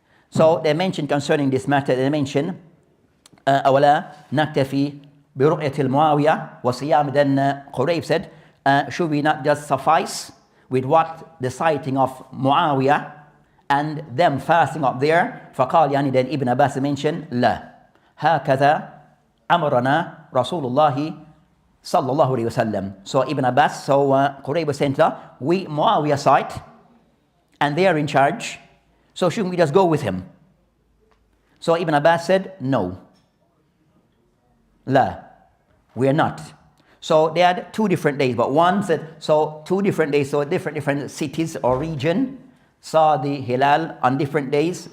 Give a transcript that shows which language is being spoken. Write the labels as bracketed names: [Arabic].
[English] So they mentioned concerning this matter, they mentioned [Arabic] أولا نكتفي برؤية المعاوية وصيام. [English] Then Qurayb said, should we not just suffice with what the sighting of Muawiyah and them fasting up there? [Arabic] فقال يعني, [English] then Ibn Abbas mentioned [Arabic] لا هكذا أمرنا رسول الله صلى الله عليه وسلم. [English] So Ibn Abbas, so Qurayb was saying, we Muawiyah sight and they are in charge, so shouldn't we just go with him? So Ibn Abbas said, no, لا, we are not. So they had 2 different days, but one said, so 2 different days, so different cities or region saw the hilal on different days.